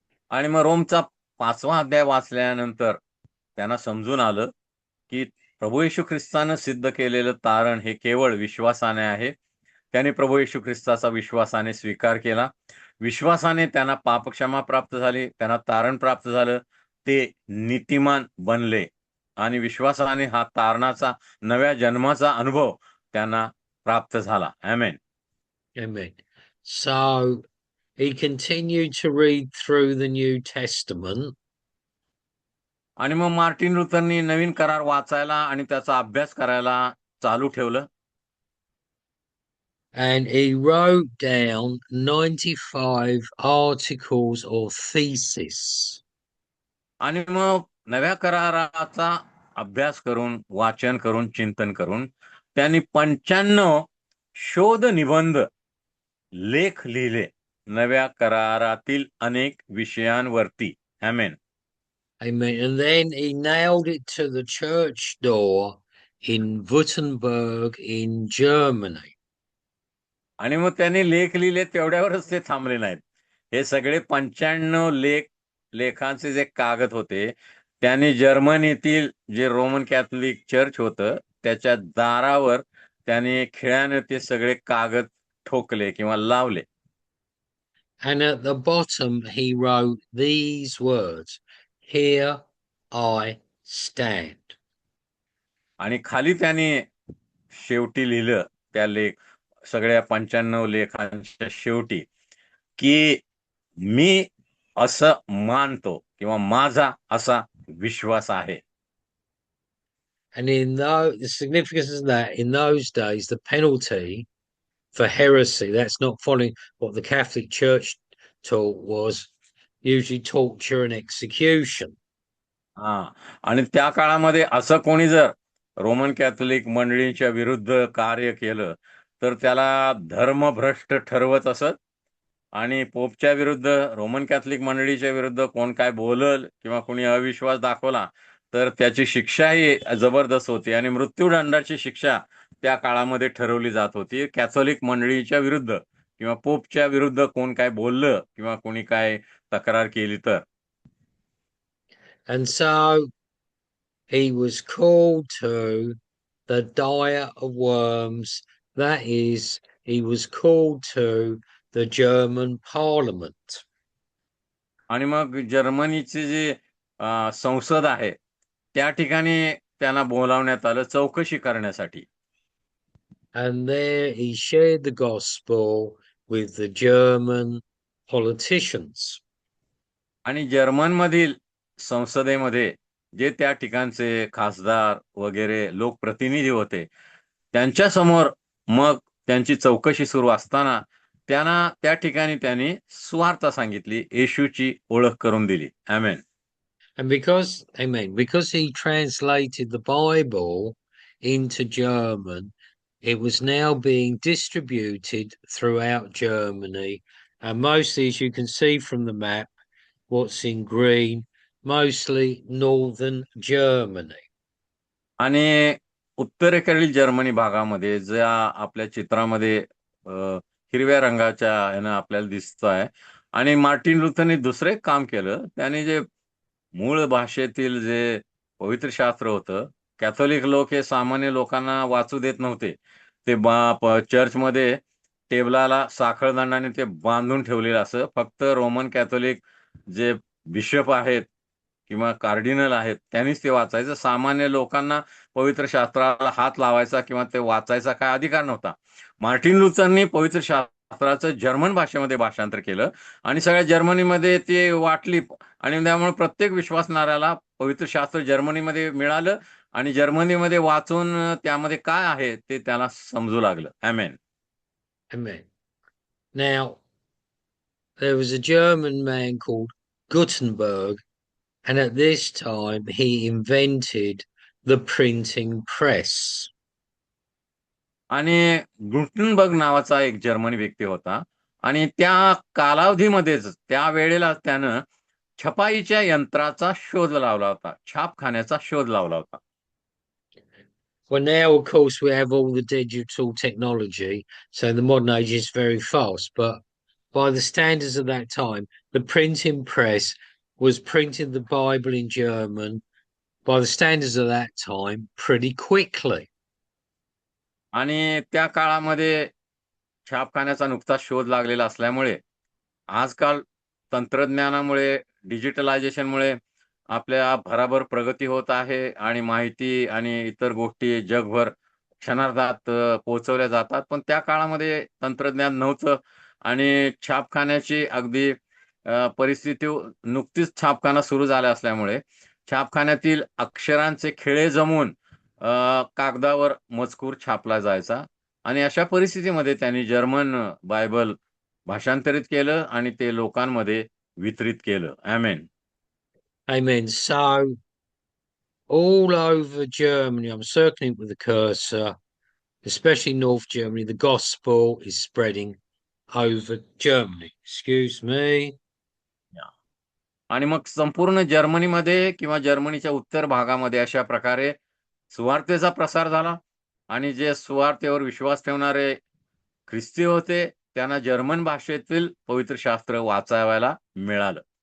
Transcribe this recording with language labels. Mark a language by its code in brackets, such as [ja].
[mr] आणि मग रोमचा 5वा अध्याय वाचल्यानंतर त्यांना समजून आलं की प्रभू येशू ख्रिस्तानं सिद्ध केलेलं तारण हे केवळ विश्वासाने आहे. त्याने प्रभू येशू ख्रिस्ताचा विश्वासाने स्वीकार केला. विश्वासाने त्यांना पापक्षमा प्राप्त झाली, त्यांना तारण प्राप्त झालं, ते नीतिमान बनले आणि विश्वासाने हा तारणाचा नव्या जन्माचा अनुभव त्यांना प्राप्त झाला. आमेन. [en] Amen. So he continued to read through the New Testament. [mr] आणि मग मार्टिन लुथरनी नवीन करार वाचायला आणि त्याचा अभ्यास करायला चालू ठेवलं. [en] And he wrote down 95 articles or theses. [mr] आणि मग नव्या कराराचा अभ्यास करून, वाचन करून, चिंतन करून त्यांनी 95 शोध निबंध लेख लिहिले नव्या करारातील अनेक विषयांवरती. आमेन. [en] Amen. And then he nailed it to the church door in Württemberg in Germany. [mr] आणि मग त्यांनी लेख लिहिले तेवढ्यावरच ते थांबले नाहीत. हे सगळे 95 लेखांचे जे कागद होते त्यांनी जर्मनीतील जे रोमन कॅथलिक चर्च होतं त्याच्या दारावर त्यांनी खिळ्याने ते सगळे कागद ठोकले किंवा लावले. [en] And at the bottom he wrote these words, "Here I stand." [mr] आणि खाली त्यांनी शेवटी लिहिलं त्या सगळ्या 95 लेखांच्या शेवटी की मी असं मानतो किंवा माझा असा विश्वास आहे. [en] And the significance of that, in those days, the penalty for heresy, that's not following what the Catholic Church taught, was usually torture and execution. [mr] हा, आणि त्या काळामध्ये असं कोणी जर रोमन कॅथोलिक मंडळींच्या विरुद्ध कार्य केलं तर त्याला धर्मभ्रष्ट ठरवत असत आणि पोपच्या विरुद्ध, रोमन कॅथलिक मंडळीच्या विरुद्ध कोण काय बोलल किंवा कोणी अविश्वास दाखवला तर त्याची शिक्षाही जबरदस्त होती आणि मृत्यूदंडाची शिक्षा त्या काळामध्ये ठरवली जात होती. कॅथोलिक मंडळीच्या विरुद्ध किंवा पोपच्या विरुद्ध कोण काय बोललं किंवा कोणी काय तक्रार केली तर. [en] And so he was called to the Dire of Worms. That is, he was called to the German Parliament. [mr] आणि मग जर्मनीचे जे संसद आहे त्या ठिकाणी त्यांना बोलावण्यात आलं चौकशी करण्यासाठी. [en] And there he shared the gospel with the German politicians. [mr] आणि जर्मनमधील संसदेमध्ये जे त्या ठिकाणचे खासदार वगैरे लोकप्रतिनिधी होते त्यांच्या समोर मग त्यांची चौकशी सुरू असताना त्यांना त्या ठिकाणी त्यांनी सुवार्ता सांगितली, येशूची ओळख करून दिली. आमेन. [en] And because he translated the Bible into German, it was now being distributed throughout Germany. And mostly, as you can see from the map, what's in green, mostly northern Germany. [mr] आणि उत्तरेकडील जर्मनी भागामध्ये ज्या आपल्या चित्रामध्ये हिरव्या रंगाच्या यानं आपल्याला दिसत आहे. आणि मार्टिन लुथरने दुसरे काम केलं, त्याने जे मूळ भाषेतील जे पवित्र शास्त्र होतं, कॅथोलिक लोक हे सामान्य लोकांना वाचू देत नव्हते. ते चर्चमध्ये टेबलाला साखळदंडाने ते बांधून ठेवलेलं असं. फक्त रोमन कॅथोलिक जे बिशप आहेत किंवा कार्डिनल आहेत त्यांनीच ते वाचायचं. सामान्य लोकांना पवित्र शास्त्राला हात लावायचा किंवा ते वाचायचा काय अधिकार नव्हता. मार्टिन लुथरनी पवित्र शास्त्राचं जर्मन भाषेमध्ये भाषांतर केलं आणि सगळ्या जर्मनीमध्ये ते वाटली आणि त्यामुळे प्रत्येक विश्वासणाऱ्याला पवित्र शास्त्र जर्मनीमध्ये मिळालं आणि जर्मनीमध्ये वाचून त्यामध्ये काय आहे ते त्याला समजू लागलं. आमेन. [en] Amen. Now, there was a German man called Gutenberg, and at this time he invented the printing press. [mr] आणि गुटनबर्ग नावाचा एक जर्मनी व्यक्ती होता आणि त्या कालावधीमध्येच त्या वेळेला त्यानं छपाईच्या यंत्राचा शोध लावला होता, छापखान्याचा शोध लावला होता. [en] Well, now, of course, we have all the digital technology, so the modern age is very fast. But by the standards of that time, the printing press was printing the Bible in German, by the standards of that time, pretty quickly. [mr] आणि त्या काळामध्ये छापखान्याचा नुकताच शोध लागलेला असल्यामुळे आजकाल तंत्रज्ञानामुळे, डिजिटलायझेशनमुळे आपल्या भराभर प्रगती होत आहे आणि माहिती आणि इतर गोष्टी जगभर क्षणार्धात पोहोचवल्या जातात. पण त्या काळामध्ये तंत्रज्ञान नव्हतं आणि छापखान्याची अगदी परिस्थिती नुकतीच छापखाना सुरू झाला असल्यामुळे छापखान्यातील अक्षरांचे खिळे जमवून कागदावर मजकूर छापला जायचा आणि अशा परिस्थितीमध्ये त्यांनी जर्मन बायबल भाषांतरित केलं आणि ते लोकांमध्ये वितरित केलं. आमेन. [en] Amen. So all over Germany, I'm circling with the cursor, especially North Germany, the gospel is spreading over Germany. Excuse me. [mr] आणि मग संपूर्ण जर्मनीमध्ये किंवा जर्मनीच्या उत्तर भागामध्ये अशा प्रकारे सुवार्तेचा प्रसार झाला आणि जे सुवार्तेवर विश्वास ठेवणारे ख्रिस्ती होते त्यांना जर्मन भाषेतील पवित्र शास्त्र वाचायला मिळालं.